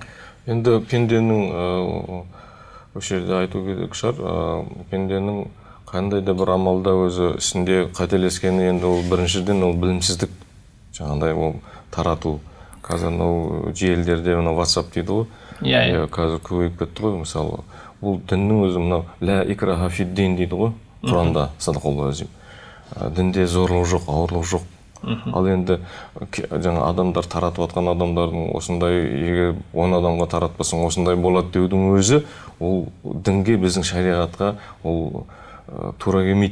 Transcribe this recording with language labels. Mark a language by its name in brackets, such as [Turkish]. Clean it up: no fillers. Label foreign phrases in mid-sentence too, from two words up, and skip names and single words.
[Kazakh] Енді пенденің осы жерде айту керек шығар, пенденің қандай да бір амалда өзі ісінде қателескені, енді ол біріншіден ол білімсіздік, жаңағыдай ол тарату. Қазір мынау желілерде мына WhatsApp дейді ғой. Иә, қазір көбейіп кетті ғой, мысалы. Бұл діннің өзі мынау [Arabic] لا إكراه في الدين [Kazakh] дейді ғой, Құранда, [Arabic] صدق الله العظيم. [Kazakh] Дінде зорлық жоқ, ауырлық жоқ. Ал енді жаңа адамдар таратып атқан адамдардың осындай, егер 10 адамға таратпасаң осындай болады деудің өзі, ол дінге, біздің шариғатқа ол тура келмейді.